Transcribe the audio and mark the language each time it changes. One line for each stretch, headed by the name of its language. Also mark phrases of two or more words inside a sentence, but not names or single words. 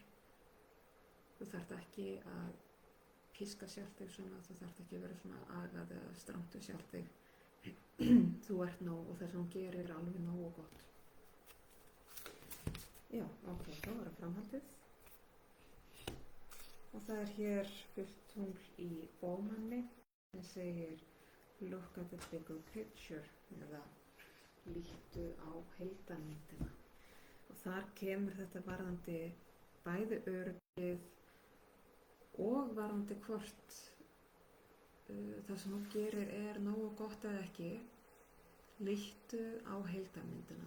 Icelandic: Þú þarft ekki að píska sjálf þig svona, þú þarft ekki að vera svona agað eða strangt við sjálf þig. Þú ert nóg og það sem þú gerir er alveg nóg og gott. Já, ok, þá var það framhaldið. Og það er hér fullt tungl í Bómanni sem segir
English: look at the bigger picture,
Icelandic: eða líttu á heildarmyndina. Og þar kemur þetta varðandi bæði öryggið og varðandi hvort það sem þú gerir er nógu gott eða ekki. Líttu á heildarmyndina.